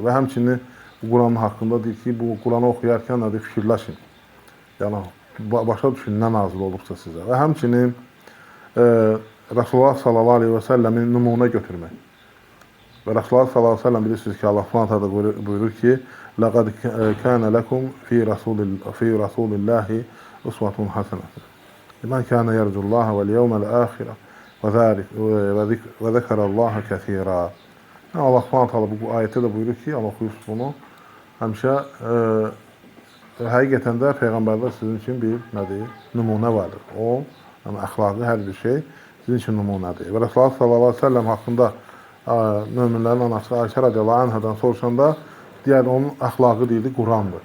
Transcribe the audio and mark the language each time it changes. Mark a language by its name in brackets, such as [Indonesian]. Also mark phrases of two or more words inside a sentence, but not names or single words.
[Azerbaijani] Və həmçinin bu Quranın haqqında deyir ki, bu Quranı oxuyarkən nədir? Fikirləşin. Yəni, başa düşün, nə nazil olubsa sizə. Və həmçinin Rasulullah [Arabic] صلى الله عليه وسلم [Azerbaijani] nümunə götürmək. Və Rasulullah [Arabic] صلى الله عليه وسلم [Azerbaijani] bilirsiniz ki, Allah [Arabic] سبحانه تعالى [Azerbaijani] buyurur ki, [Arabic] لَقَدْ كَانَ لَكُمْ فِي رَسُولِ اللّٰهِ أُسْوَةٌ حَسَنَةٌ لِمَنْ كَانَ يَرْجُ اللّٰهَ وَالْيَوْمَ الْآخِرَ وَذَكَرَ اللّٰهَ كَثِيرًا. [Azerbaijani] Allah [Arabic] سبحانه تعالى [Azerbaijani] bu ayətdə də buyurur ki, Allah oxuyursunuz bunu, həmişə həqiqətən də Peyğəmbərdə sizin üçün bir nədir? Nümunə vardır. O, yəni əxlaqı hər bir şey sizin üçün nümunədir. Və Rasulullah [Arabic] صلى الله عليه وسلم [Azerbaijani] haqqında möminlərin anası Ayşə [Arabic] رضي الله عنها [Azerbaijani] soruşanda deyər, onun əxlaqı deyildi, Qurandır.